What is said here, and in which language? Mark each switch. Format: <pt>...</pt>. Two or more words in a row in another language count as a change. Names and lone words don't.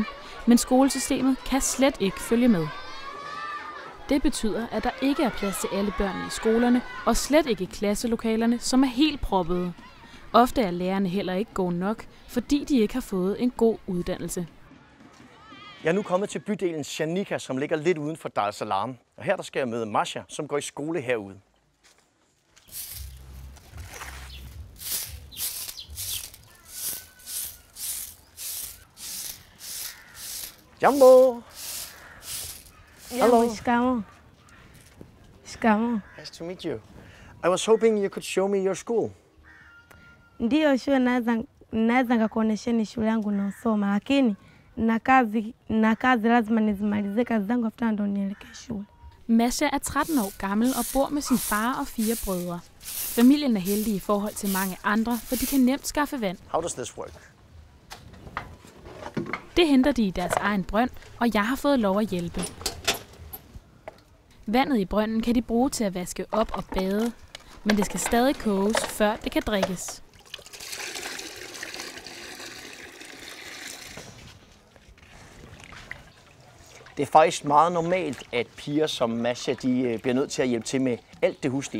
<da>Men skolesystemet kan slet ikke følge med. Det betyder, at der ikke er plads til alle børnene i skolerne, og slet ikke i klasselokalerne, som er helt proppede. Ofte er lærerne heller ikke gode nok, fordi de ikke har fået en god uddannelse. Jeg er nu kommet til bydelen Shanika, som ligger lidt uden for Dar es Salaam. Og her der skal jeg møde Masha, som går i skole herude.</da> <sw>Jambo!</sw> <en>Hello.</en> <sw>Shikamoo. Shikamoo.</sw> <en>Nice to meet you. I was hoping you could show me your school.</en> <sw>Ndio shule naweza naweza nikakuonesheni shule yangu naosoma, lakini na kazi lazima nizimalize kazi zangu efter ndo nielekee shule.</sw> <da>Masha er 13 år gammel og bor med sin far og 4 brødre. Familien er heldig i forhold til mange andre, for de kan nemt skaffe vand.</da> <en>How does this work?</en> <da>Det henter de i deres egen brønd, og jeg har fået lov at hjælpe. Vandet i brønden kan de bruge til at vaske op og bade, men det skal stadig koges, før det kan drikkes. Det er faktisk meget normalt, at piger som Masha, de bliver nødt til at hjælpe til med alt det huslige.</da>